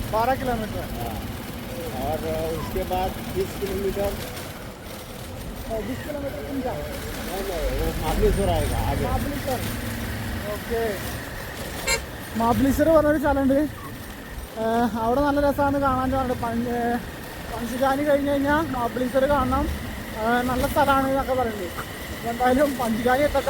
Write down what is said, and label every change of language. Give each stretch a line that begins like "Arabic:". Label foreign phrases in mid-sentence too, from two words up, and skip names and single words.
Hindi: 12 किलोमीटर. हाँ. और उसके बाद 20 किलोमीटर. 20 किलोमीटर तुम जाओ. वो महाबलेश्वर आएगा आगे. महाबलेश्वर.
Malayalam: ഓക്കെ, മഹാബലേശ്വർ പറഞ്ഞൊരു സ്ഥലമുണ്ട്. അവിടെ നല്ല രസമാണ് കാണാൻ. പഞ്ചഗാനി കഴിഞ്ഞ് കഴിഞ്ഞാൽ മഹാബലേശ്വർ കാണണം. നല്ല സ്ഥലമാണ് എന്നൊക്കെ പറയുന്നത്. എന്തായാലും പഞ്ചഗാനി എത്തട്ടെ.